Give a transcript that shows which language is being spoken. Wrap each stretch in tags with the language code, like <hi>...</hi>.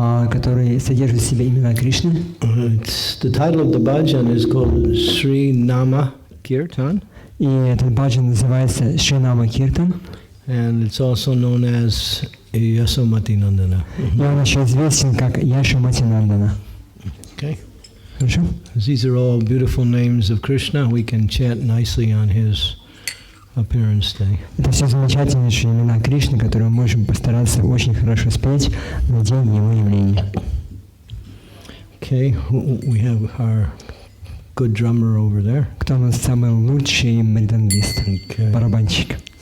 <ru>который содержит в себе имена Кришны.</ru> <en>The title of the bhajan is called Sri Nama Kirtan.</en> <ru>И этот баджан называется Шринама Киртан.</ru> <en>And it's also known as Yasomati Nandana.</en> <ru>И он еще известен как Яшомати Нандана.</ru> <en>Okay.</en> <ru>Хорошо?</ru> <en>These are all beautiful names of Krishna. We can chant nicely on his appearance day.</en> <ru>Это все замечательнейшие имена Кришны, которые мы можем постараться очень хорошо спеть на день его явления.</ru> <en>Okay, we have our good drummer over there.</en> <ru>Кто у нас самый лучший мридангист, барабанщик?</ru>